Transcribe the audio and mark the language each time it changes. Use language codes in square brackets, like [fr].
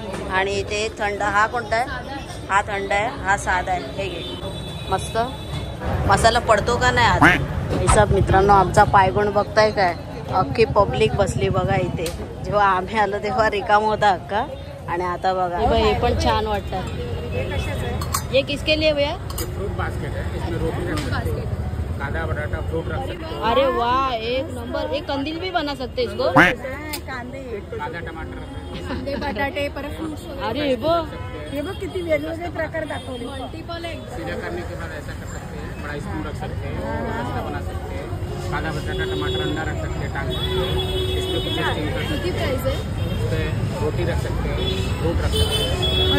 [mr] आणि इथे थंड हा कोणता आहे हा थंड आहे हा साधा आहे हे घे मस्त मसाला पडतो का नाही आज हिसाब मित्रांनो आमचा पायगुण बघताय काय अख्खी पब्लिक बसली बघा इथे जेव्हा आम्ही आलो तेव्हा रिकाम होता अक्का आणि आता बघा हे पण छान वाटतं [hi] ये किसके लिए भैया फ्रूट बास्केट है इसमें रोटी रख सकते हो कांदा बटाटा फ्रूट रख सकते हो अरे वाह एक नंबर एक कंदील भी बना सकते इसको [mr] कांदे कांदा टमाटर कांदे बटाटे परत फ्रूट्स अरे हे बघ हे बघ किती वेगवेगळे प्रकार दाखवले. मल्टिपल आहे [hi] सीधा करने के बाद ऐसा कर सकते हैं बड़ा स्पून रख सकते हैं रास्ता बना सकते हैं कांदा बटाटा टमाटर अंडा रख सकते हैं टांग सकते हैं इसमें कुछ स्टीम कर सकते [mr] किती प्राइस आहे [hi] हैं इस पे रोटी रख सकते हैं फ्रूट रख सकते हैं